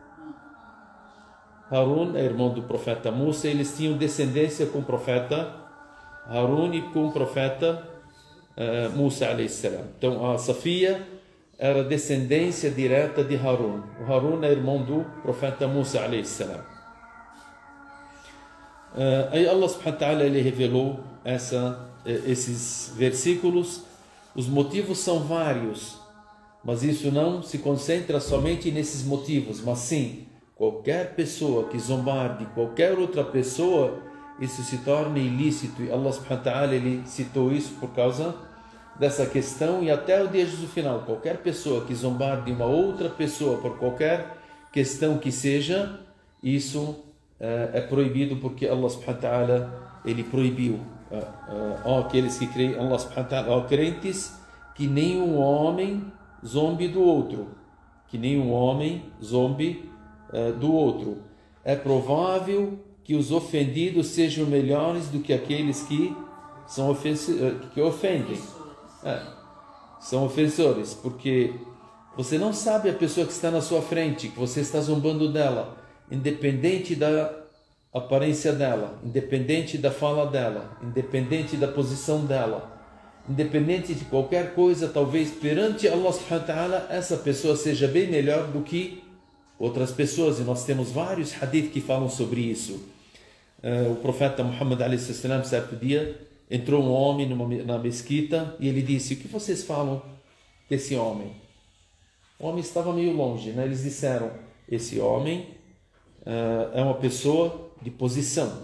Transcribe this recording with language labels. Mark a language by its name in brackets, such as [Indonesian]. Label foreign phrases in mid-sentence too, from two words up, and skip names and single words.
[Portuguese] Harun é irmão do profeta Musa, eles tinham descendência com o profeta Harun e com o profeta Musa a.s. Então a Safia era descendência direta de Harun. O Harun é irmão do profeta Musa a.s. Aí [Arabic] الله سبحانه وتعالى [Portuguese] ele revelou esses versículos. Os motivos são vários, mas isso não se concentra somente nesses motivos, mas sim, qualquer pessoa que zombar de qualquer outra pessoa, isso se torna ilícito. E [Arabic] الله سبحانه وتعالى [Portuguese] ele citou isso por causa dessa questão. E até o dia do final, qualquer pessoa que zombar de uma outra pessoa por qualquer questão que seja, isso é proibido, porque [Arabic] الله سبحانه وتعالى [Portuguese] ele proibiu aqueles que creem, [Arabic] الله سبحانه وتعالى, [Portuguese] crentes, que nenhum homem zombe do outro, que nenhum homem zombe do outro. É provável que os ofendidos sejam melhores do que aqueles que são que ofendem. São ofensores, porque você não sabe a pessoa que está na sua frente, que você está zombando dela, independente da aparência dela, independente da fala dela, independente da posição dela, independente de qualquer coisa. Talvez perante [Arabic] الله سبحانه وتعالى [Portuguese] essa pessoa seja bem melhor do que outras pessoas, e nós temos vários hadith que falam sobre isso. O profeta Muhammad a.s. certo dia entrou um homem na mesquita e ele disse: o que vocês falam desse homem? O homem estava meio longe, né? Eles disseram: esse homem é uma pessoa de posição.